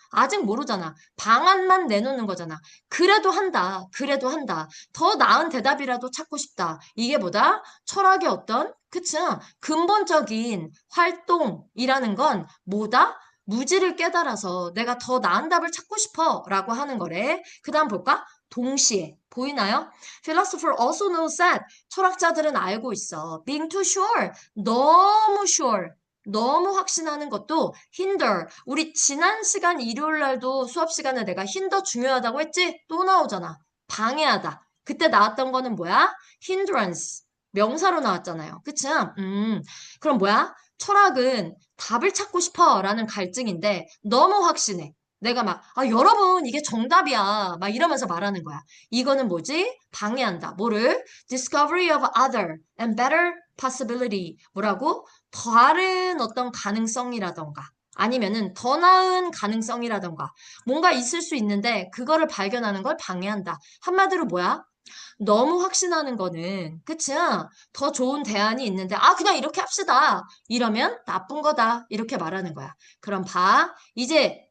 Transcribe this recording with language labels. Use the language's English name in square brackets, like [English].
[Korean] 아직 모르잖아. 방안만 내놓는 거잖아. 그래도 한다. 그래도 한다. 더 나은 대답이라도 찾고 싶다. 이게 뭐다? 철학의 어떤? 그치? 근본적인 활동이라는 건 뭐다? 무지를 깨달아서 내가 더 나은 답을 찾고 싶어 라고 하는 거래. 그 다음 볼까? 동시에. 보이나요? [English] Philosopher also knows that [Korean] 철학자들은 알고 있어. [English] Being too sure. 너무 sure. [Korean] 너무 확신하는 것도 hinder. 우리 지난 시간 일요일 날도 수업 시간에 내가 hinder 중요하다고 했지? 또 나오잖아. 방해하다. 그때 나왔던 거는 뭐야? hindrance. 명사로 나왔잖아요. 그치? 그럼 뭐야? 철학은 답을 찾고 싶어 라는 갈증인데 너무 확신해. 내가 막, 아, 여러분, 이게 정답이야. 막 이러면서 말하는 거야. 이거는 뭐지? 방해한다. 뭐를? [English] Discovery of other and better possibility. [Korean] 뭐라고? 다른 어떤 가능성이라던가. 아니면은 더 나은 가능성이라던가. 뭔가 있을 수 있는데 그거를 발견하는 걸 방해한다. 한마디로 뭐야? 너무 확신하는 거는, 그치? 더 좋은 대안이 있는데, 아, 그냥 이렇게 합시다. 이러면 나쁜 거다. 이렇게 말하는 거야. 그럼 봐. 이제